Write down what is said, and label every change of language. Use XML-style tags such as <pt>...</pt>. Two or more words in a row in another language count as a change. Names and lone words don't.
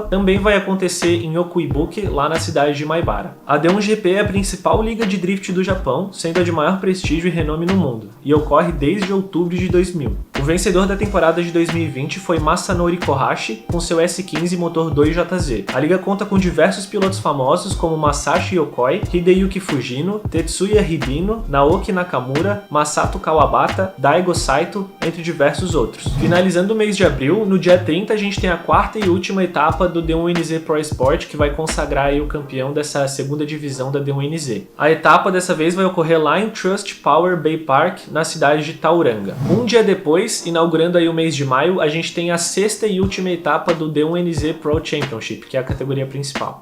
<pt>Também vai acontecer em Okuibuki, lá na cidade de Maibara. A D1GP é a principal liga de drift do Japão, sendo a de maior prestígio e renome no mundo, e ocorre desde outubro de 2000. O vencedor da temporada de 2020 foi Masanori Kohashi, com seu S15 motor 2JZ. A liga conta com diversos pilotos famosos como Masashi Yokoi, Hideyuki Fujino, Tetsuya Hibino, Naoki Nakamura, Masato Kawabata, Daigo Saito, entre diversos outros. Finalizando o mês de abril, no dia 30 a gente tem a quarta e última etapa do D1NZ Pro Sport, que vai consagrar aí o campeão dessa segunda divisão da D1NZ. A etapa dessa vez vai ocorrer lá em Trust Power Bay Park, na cidade de Tauranga. Um dia depois, inaugurando aí o mês de maio, a gente tem a sexta e última etapa do D1NZ Pro Championship, que é a categoria principal.</pt>